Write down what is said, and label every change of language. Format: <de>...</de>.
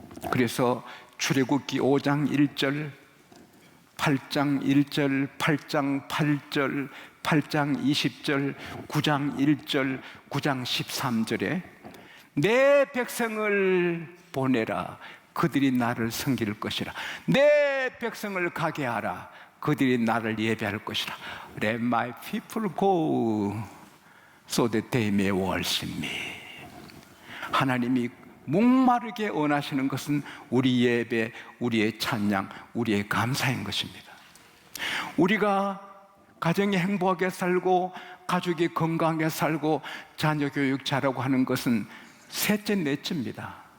<ko>그래서 출애굽기 5장 1절, 8장 1절, 8장 8절, 8장 20절, 9장 1절, 9장 13절에 내 백성을 보내라. 그들이 나를 섬길 것이라. 내 백성을 가게 하라. 그들이 나를 예배할 것이라.</ko> <en>Let my people go so that they may worship me.</en> <ko>하나님이 목마르게 원하시는 것은 우리 예배, 우리의 찬양, 우리의 감사인 것입니다. 우리가 가정이 행복하게 살고 가족이 건강하게 살고 자녀 교육 잘하고 하는 것은 셋째, 넷째입니다.</ko>